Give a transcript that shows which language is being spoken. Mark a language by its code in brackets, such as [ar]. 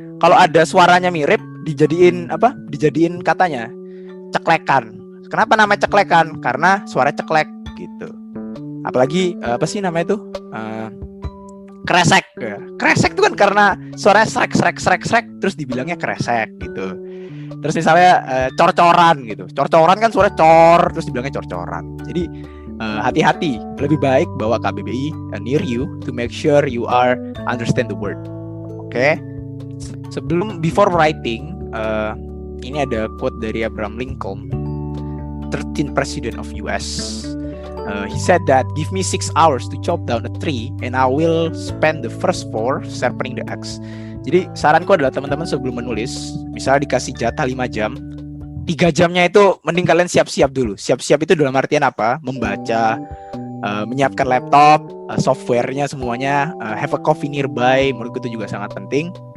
[id] Kalau ada suaranya mirip, dijadiin katanya ceklekan. Kenapa namanya ceklekan? Karena suara ceklek gitu. Apalagi apa sih namanya itu? Kresek. Kresek itu kan karena suaranya srek terus dibilangnya kresek gitu. Terus misalnya cor-coran gitu. Cor-coran kan suara cor terus dibilangnya cor-coran. Jadi hati-hati, lebih baik bawa KBBI [en] near you to make sure you are understand the word. [id] Oke. [en] Before writing, [id] ini ada quote dari [en] Abraham Lincoln, 13th President of US. He said that give me 6 hours to chop down a tree and I will spend the first 4 sharpening the axe. [id] Jadi saranku adalah teman-teman sebelum menulis, misalnya dikasih jatah 5 jam, 3 jamnya itu mending kalian siap-siap dulu. Siap-siap itu dalam artian apa? Membaca, menyiapkan laptop, softwarenya semuanya, [en] have a coffee nearby, [id] menurutku itu juga sangat penting.